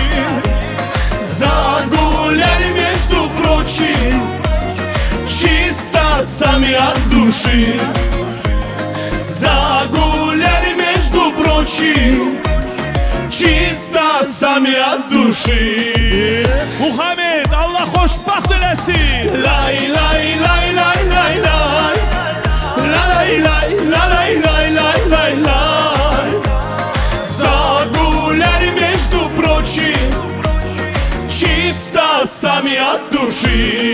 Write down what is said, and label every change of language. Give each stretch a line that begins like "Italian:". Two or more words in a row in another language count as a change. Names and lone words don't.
Russian: Загуляли, между прочим, чисто сами от души. Загуляли, между прочим, чисто сами от души.
Azerbaijani: Muhammed Allah xoşbaxt eləsin. Lay lay lay lay lay lay. Lay lay lay lay lay lay lay.
Russian: Загуляли, между прочим, чисто сами от души.